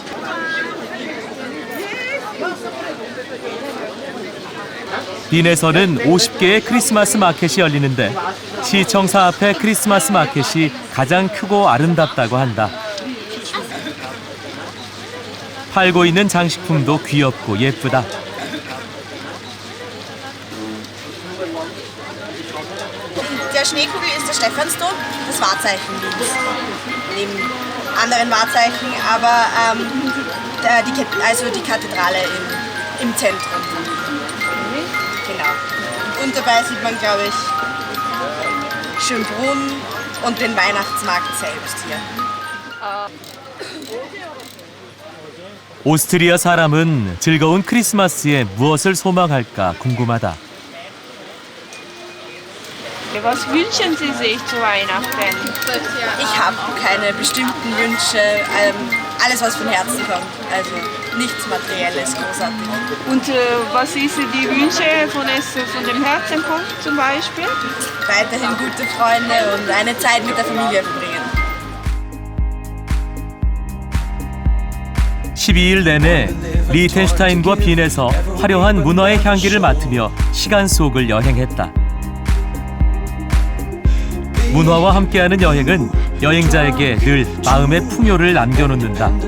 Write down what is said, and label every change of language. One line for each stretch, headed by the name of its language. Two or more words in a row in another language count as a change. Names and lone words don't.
Korean: 빈에서는 50개의 크리스마스 마켓이 열리는데 시청사 앞의 크리스마스 마켓이 가장 크고 아름답다고 한다. 팔고 있는 장식품도 귀엽고 예쁘다.
German: Der Schneekugel ist der Stephansdom, das Wahrzeichen Wiens. Neben anderen Wahrzeichen, aber die Kathedrale im Zentrum. Genau. Und dabei sieht man, glaube ich, Schönbrunn und den Weihnachtsmarkt selbst hier.
Korean: 오스트리아 사람은 즐거운 크리스마스에 무엇을 소망할까 궁금하다.
German: Was wünschen Sie sich zu Weihnachten? Ich habe keine bestimmten Wünsche, alles was von Herzen kommt, also nichts Materielles großartig. Und was ist die Wünsche von dem Herzen kommt zum Beispiel? Weiterhin gute Freunde und eine Zeit mit der Familie verbringen.
Korean: 12일 내내 리텐슈타인과 빈에서 화려한 문화의 향기를 맡으며 시간 속을 여행했다. 문화와 함께하는 여행은 여행자에게 늘 마음의 풍요를 남겨놓는다.